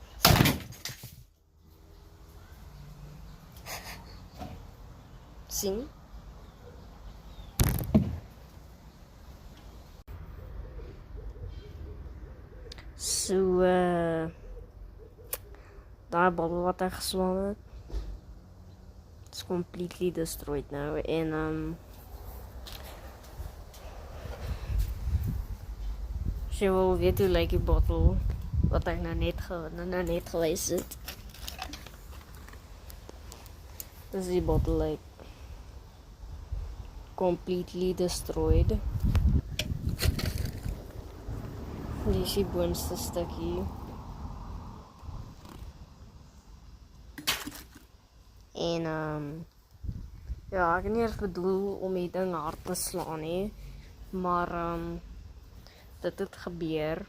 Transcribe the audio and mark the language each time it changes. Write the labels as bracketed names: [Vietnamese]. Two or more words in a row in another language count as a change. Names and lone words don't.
[Afrikaans] Sien? So, daai bottel wat ek geslaan het, [English] it's completely destroyed now, [Afrikaans] en as jy wil weet hoe lyk die bottel wat ek nou net gewys het. Dis die [English] bottle like completely destroyed. [Afrikaans] Dis die boonste stukkie. En ja, ek het nie eens bedoel om die ding hard te slaan nie, maar dit het gebeur.